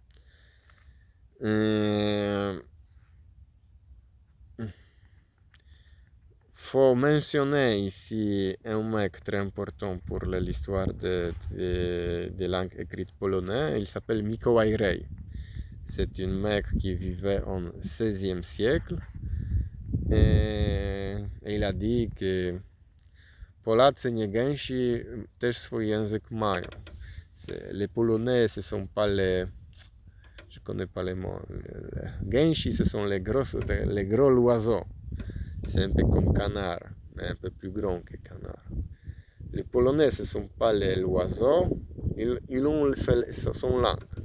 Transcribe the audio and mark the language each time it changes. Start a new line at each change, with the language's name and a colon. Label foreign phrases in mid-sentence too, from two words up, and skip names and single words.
French: Faut mentionner ici un mec très important pour l'histoire des langues écrites polonaises. Il s'appelle Mikołaj Rej. C'est un mec qui vivait au XVIe siècle. Et il a dit que
Polish: Polacy nie gęsi też swój język mają.
French: Les Polonais, ce sont pas les... Je connais pas les mots. Gęsi, ce sont les gros oiseaux. C'est un peu comme canard, mais un peu plus grand que canard. Les Polonais, ce ne sont pas les oiseaux, ils ont son langue.